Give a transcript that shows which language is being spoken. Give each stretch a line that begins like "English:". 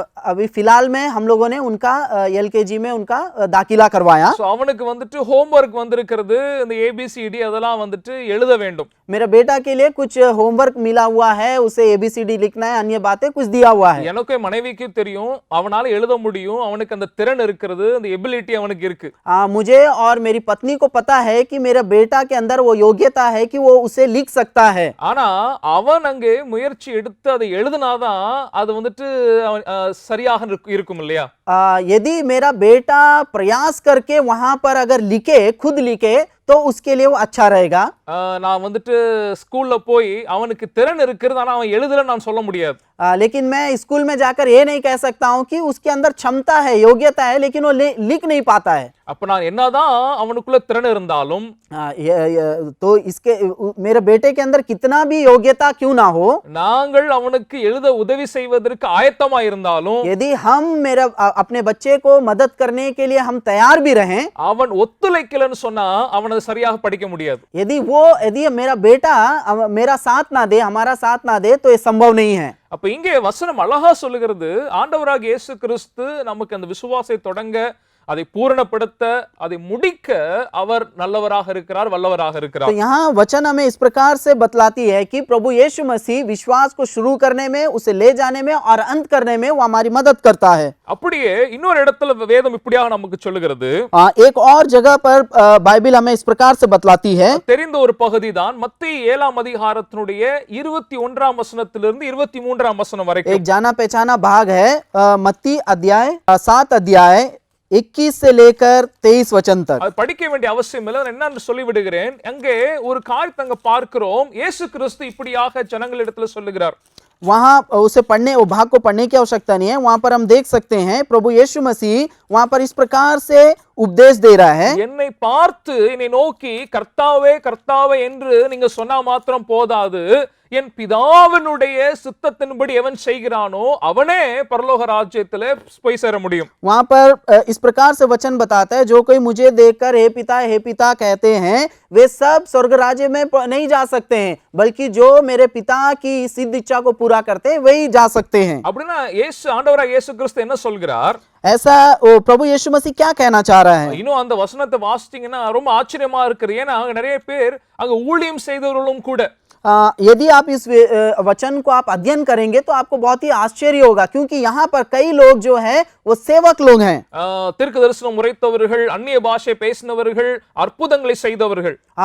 Hindi: अभी फिलहाल में हम लोगों ने उनका एलकेजी में उनका दाखिला करवाया।
Tamil: சோ அவனுக்கு வந்துட்டு ஹோம்வொர்க் வந்திருக்கிறது, இந்த ஏபிசிடி அதெல்லாம் வந்துட்டு எழுத வேண்டும்.
Hindi: मेरा बेटा के लिए कुछ होमवर्क मिला हुआ है, उसे एबीसीडी लिखना है, अन्य बातें कुछ दिया हुआ है।
Tamil: எனக்கு மனைவிக்கு தெரியும் அவனால எழுத முடியும், அவனுக்கு அந்த திறன் இருக்கிறது, அந்த எபிலிட்டி அவனுக்கு இருக்கு.
Hindi: मुझे और मेरी पत्नी को पता है कि मेरा बेटा के अंदर वो योग्यता है कि वो उसे लिख सकता है।
Tamil: ஆனா அவன் அங்கே முயற்சி எடுத்து அதை எழுதினாதான் அது வந்துட்டு சரியாக இருக்கும் இல்லையா?
Hindi: यदि मेरा बेटा प्रयास करके वहां पर अगर लिखे, खुद लिखे तो उसके लिए वो अच्छा रहेगा।
Tamil: நான் வந்துட்டு ஸ்கூல்ல போய் அவனுக்கு திறன் இருக்கிறது ஆனா அவன் எழுதல நான் சொல்ல முடியாது.
Hindi: लेकिन मैं स्कूल में जाकर ये नहीं कह सकता हूँ कि उसके अंदर क्षमता है, योग्यता है, लेकिन वो लिख नहीं पाता है।
Tamil: அப்ப நான் என்னதான் அவனுக்குள்ள திறன் இருந்தாலும்
Hindi: तो इसके मेरे बेटे के अंदर कितना भी योग्यता क्यों ना हो,
Tamil: நாங்கள் அவனுக்கு எழுத உதவி செய்வதற்கு ஆயத்தமா இருந்தாலும்
Hindi: यदि हम अपने बच्चे को मदद करने के लिए हम तैयार भी रहें,
Tamil: அவன் ஒத்துழைக்கலன்னு சொன்னா அவனை சரியாக படிக்க முடியாது.
Hindi: यदि मेरा बेटा मेरा साथ ना दे, हमारा साथ ना दे तो ये संभव नहीं है।
Tamil: அப்ப இங்கே வசனம் அழகா சொல்லுகிறது, ஆண்டவராகிய இயேசு கிறிஸ்து நமக்கு அந்த விசுவாசத்தை தொடங்க, அதை பூரணப்படுத்த, அதை முடிக்க அவர் நல்லவராக இருக்கிறார், வல்லவராக இருக்கிறார்.
Hindi: तो यहाँ वचन हमें इस प्रकार से बतलाती है कि प्रभु यीशु मसीह विश्वास को शुरू करने में, उसे ले जाने में और अंत करने में वो हमारी मदद करता है।
Tamil: அப்படியே இன்னொரு இடத்துல வேதம் இப்படியாக நமக்கு சொல்லுகிறது.
Hindi: एक और जगह पर बाइबल हमें इस प्रकार से बतलाती है।
Tamil: தெரிந்த ஒரு பகுதி தான் மத்தேயு 7ஆம் அதிகாரத்தினுடைய 21ஆம் வசனத்திலிருந்து 23ஆம் வசனம் வரைக்கும்.
Hindi: एक जाना पहचाना भाग है, मत्ती अध्याय 7 अध्याय 21 से लेकर 23 वचन तक।
Tamil: அது படிக்க வேண்டிய அவசியம் இல்லை, என்னன்னு சொல்லி விடுகிறேன். அங்கே ஒரு காரியத்தை அங்க பார்க்கிறோம், இயேசு கிறிஸ்து இப்படியாக ஜனங்களிடத்துல சொல்லுகிறார்.
Hindi: वहां उसे पढ़ने, वो भाग को पढ़ने की आवश्यकता नहीं है, वहां पर हम देख सकते हैं प्रभु यीशु मसीह वहां पर इस प्रकार से उपदेश दे रहा है।
Tamil: என்னை பார்த்து என்னை நோக்கி கர்த்தாவே கர்த்தாவே என்று நீங்க சொன்னா மாத்திரம் போதாது, என் பிதாவினுடைய சித்தத்தின்படி எவன் செய்கிறானோ அவனே பரலோக ராஜ்யத்திலே போய் சேர முடியும்.
Hindi: वहां पर इस प्रकार से वचन बताता है, जो कोई मुझे देखकर हे पिता कहते हैं वे सब स्वर्ग राज्य में नहीं जा सकते हैं, बल्कि जो मेरे पिता की सिद्ध इच्छा को पूरा करते हैं वही जा सकते हैं।
Tamil: அப்படினா இயேசு ஆண்டவராகிய இயேசு கிறிஸ்து என்ன சொல்கிறார்?
Hindi: ऐसा प्रभु यीशु मसीह क्या कहना चाह रहा है?
Tamil: இன்னும் அந்த வசனத்தை வாசிச்சீங்கன்னா ரொம்ப ஆச்சரியமா இருக்கு. ஏன்னா அங்க நிறைய பேர் அங்க ஊழியம் செய்தவர்களும் கூட
Hindi: यदि आप इस वचन को आप अध्ययन करेंगे तो आपको बहुत ही आश्चर्य होगा, क्योंकि यहाँ पर कई लोग जो है वो सेवक लोग हैं।
Tamil: தீர்க்க தரிசனம் உரைத்தவர்கள், அந்நிய பாஷை பேசினவர்கள், அற்புதங்களை செய்தவர்கள்,